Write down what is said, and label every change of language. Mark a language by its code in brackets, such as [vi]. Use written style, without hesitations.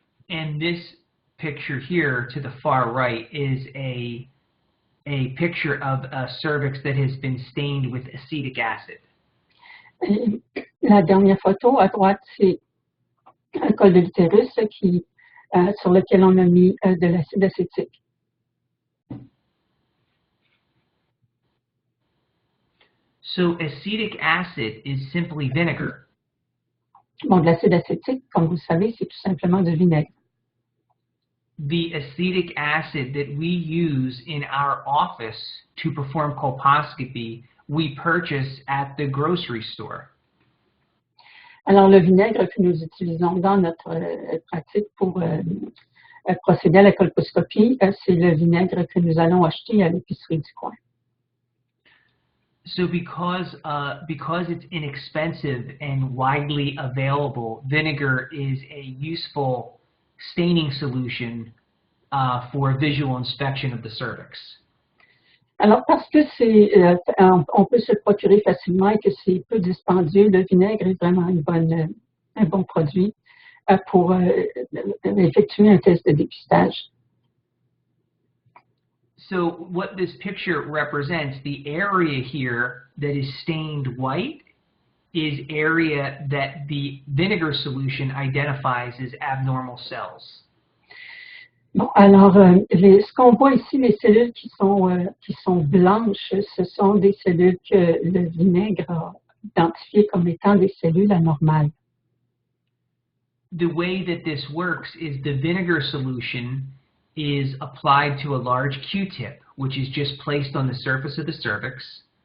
[en] And this picture here to the far right is a a picture of a cervix that has been stained with acetic acid. [fr] Et la dernière photo à droite, c'est un col de l'utérus sur lequel on a mis de l'acide acétique. [en] So acetic acid is simply vinegar. [fr] Bon, de l'acide acétique, comme vous le savez, c'est tout simplement du vinaigre. [en] The acetic acid that we use in our office to perform colposcopy, we purchase at the grocery store. [fr] Alors, le vinaigre que nous utilisons dans notre pratique pour procéder à la colposcopie, c'est le vinaigre que nous allons acheter à l'épicerie du coin. [en] So because it's inexpensive and widely available, vinegar is a useful staining solution for visual inspection of the cervix. [fr] Alors, parce que on peut se le procurer facilement et que c'est peu dispendieux, le vinaigre est vraiment un bon produit pour effectuer un test de dépistage. [en] So what this picture represents, the area here that is stained white is area that the vinegar solution identifies as abnormal cells. [fr] Bon, alors, ce qu'on voit ici, les cellules qui sont blanches, ce sont des cellules que le vinaigre a identifiées comme étant des cellules anormales. [en] The way that this works is the vinegar solution is applied to a large Q-tip, which is just placed on the surface of the cervix.